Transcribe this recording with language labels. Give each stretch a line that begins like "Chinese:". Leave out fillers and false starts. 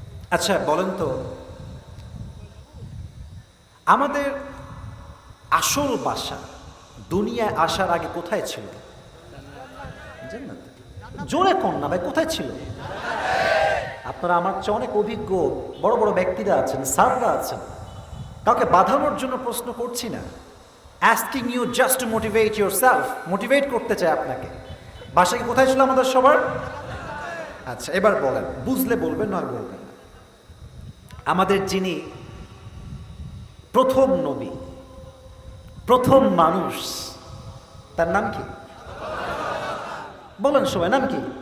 Bangla: আচ্ছা বলেন তো, আমাদের আসল বাসা দুনিয়ায় আসার আগে কোথায় ছিল? জান্নাতে। জোরে কোন না ভাই, কোথায় ছিল? আপনারা আমার চেয়ে অনেক অভিজ্ঞ বড় বড় ব্যক্তিরা আছেন, স্যাররা আছেন, কাউকে বাঁধানোর জন্য প্রশ্ন করছি না।
English: asking you just to motivate yourself,
Bangla: motivate করতে চাই আপনাকে। বাসা কি কোথায় ছিল আমাদের সবার? আচ্ছা এবার বলেন, বুঝলে বলবেন, নয় বলবেন না। আমাদের যিনি প্রথম নবী, প্রথম মানুষ, তার নাম কি? বলেন সবাই, নাম কি?